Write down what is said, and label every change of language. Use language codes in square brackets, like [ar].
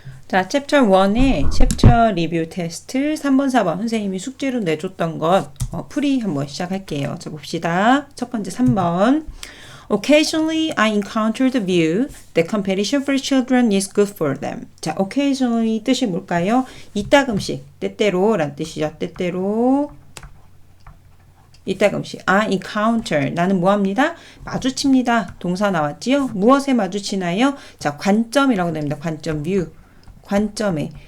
[ko] 자, 챕터 1의 챕터 리뷰 테스트 3번, 4번 선생님이 숙제로 내줬던 것 풀이 한번 시작할게요. 자, 봅시다. 첫 번째 3번. [en] Occasionally I encounter the view that competition for children is good for them. [ko] 자, occasionally 뜻이 뭘까요? 이따금씩, 때때로 라는 뜻이죠. 때때로. 이따금씩. [en] I encounter. [ko] 나는 뭐합니다? 마주칩니다. 동사 나왔지요? 무엇에 마주치나요? 자, 관점이라고 됩니다. 관점, view. 관점에.